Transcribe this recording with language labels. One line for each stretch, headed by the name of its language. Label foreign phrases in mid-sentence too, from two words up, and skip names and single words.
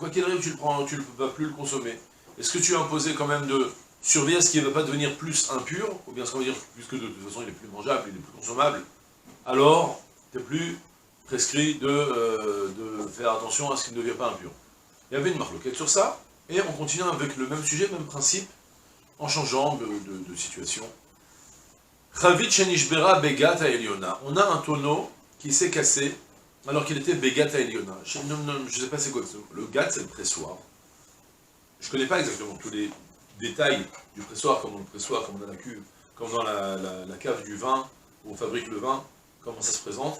French: Quoi qu'il arrive, tu ne vas plus le consommer. Est-ce que tu es imposé quand même de surveiller ce qui ne va pas devenir plus impur, ou bien ce qu'on va dire, puisque de toute façon il est plus mangeable, il est plus consommable, alors tu n'es plus prescrit de faire attention à ce qui ne devient pas impur. Il y avait une marloquette sur ça, et on continue avec le même sujet, même principe, en changeant de situation.
Hebrew: חבית שנשברה בגת עליונה.
French: On a un tonneau qui s'est cassé alors qu'il était
Hebrew: בגת עליונה.
French: Je ne sais pas c'est quoi le gat, c'est le pressoir. Je ne connais pas exactement tous les détails du pressoir, comme dans le pressoir, comme dans la cuve, comme dans la cave du vin, où on fabrique le vin, comment ça se présente.